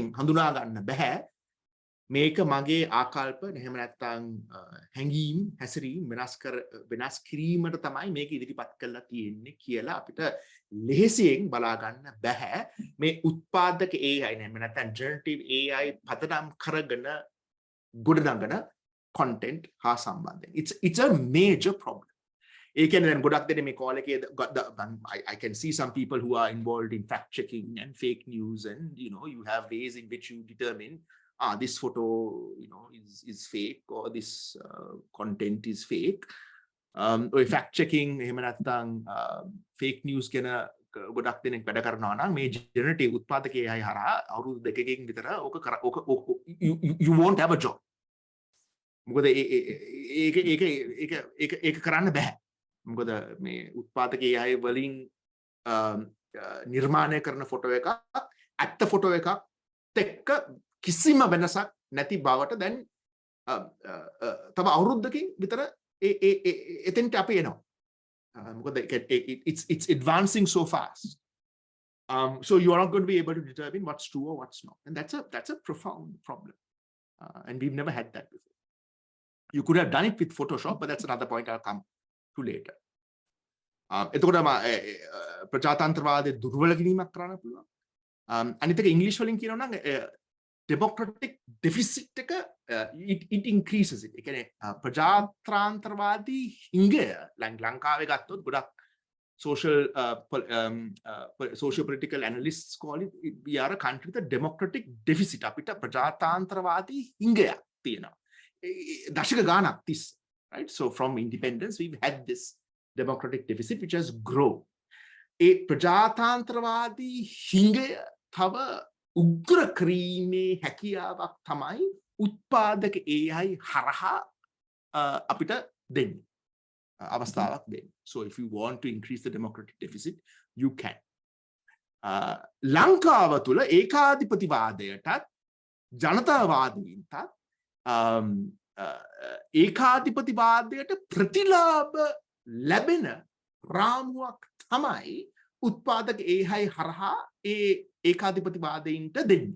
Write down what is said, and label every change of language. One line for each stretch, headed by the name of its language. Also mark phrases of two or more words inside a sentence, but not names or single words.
Sinhala: හඳුනා ගන්න බෑ මේක මගේ ආකල්ප එහෙම නැත්නම් හැඟීම් හැසිරීම් වෙනස් කිරීමට තමයි මේක ඉදිරිපත් කරලා තියෙන්නේ කියලා අපිට ලෙහෙසියෙන් බලා ගන්න බෑ මේ උත්පාදක AI නෙමෙයි නැත්නම්
English: generative AI
Sinhala: පදනම් කරගෙන ගොඩනගන content හා සම්බන්ධයෙන්
English: it's a major problem.
Sinhala: ඒ කියන්නේ දැන් ගොඩක් දෙනේ මේ call එකේ
English: I can see some people who are involved in fact checking and fake news and you have ways in which you determine this photo is fake or this content is fake. Or fact checking
Sinhala: එහෙම නැත්නම්
English: fake news
Sinhala: ගැන ගොඩක් දෙනෙක් වැඩ කරනවා නම් මේ generative උත්පාදක AI හරහා අවුරුදු දෙකකින් විතර
English: you won't have a job.
Sinhala: මොකද ඒක කරන්න බෑ. මොකද මේ උත්පාදක AI වලින් නිර්මාණය කරන ෆොටෝ එකක් ඇත්ත ෆොටෝ එකක් එක්ක කිසිම වෙනසක් නැති බවට දැන් තව අවුරුද්දකින් විතර එතෙන්ට අපි එනවා.
English: මොකද it's advancing so fast. So you are not going to be able to determine what's true or what's not. And that's a profound problem. And we've never had that before. You could have done it with Photoshop, but that's another point I'll come to later.
Sinhala: එතකොට ප්‍රජාතන්ත්‍රවාදයේ දුර්වල කිරීමක් කරන්න පුළුවන්. අනිත් එක ඉංග්‍රීසි වලින් කියනවා නම්
English: democratic deficit
Sinhala: එක
English: it increases it.
Sinhala: ඒ කියන්නේ ප්‍රජාතන්ත්‍රවාදී හිඟය ලංකාවේ ගත්තොත් ගොඩක් social political analysts call it we are a country with a democratic deficit. අපිට ප්‍රජාතන්ත්‍රවාදී හිඟයක් තියෙනවා. දශක ගානක් තිස්සේ. Right?
English: So from independence we've had this democratic deficit which has grown.
Sinhala: ඒ ප්‍රජාතන්ත්‍රවාදී හිඟය තව උග්‍ර ක්‍රීමේ හැකියාවක් තමයි උත්පාදක AI හරහා අපිට දෙන්නේ. අවස්ථාවක් දෙන්නේ.
English: So if you want to increase the democratic deficit, you can.
Sinhala: ලංකාව තුළ ඒකාධිපතිවාදයටත් ජනතාවාදීන්ටත් ඒකාධිපතිවාදයට ප්‍රතිලාභ ලැබෙන රාමුවක් තමයි උත්පාදක AI හරහා ඒකාධිපතිවාදීන්ට දෙන්නේ.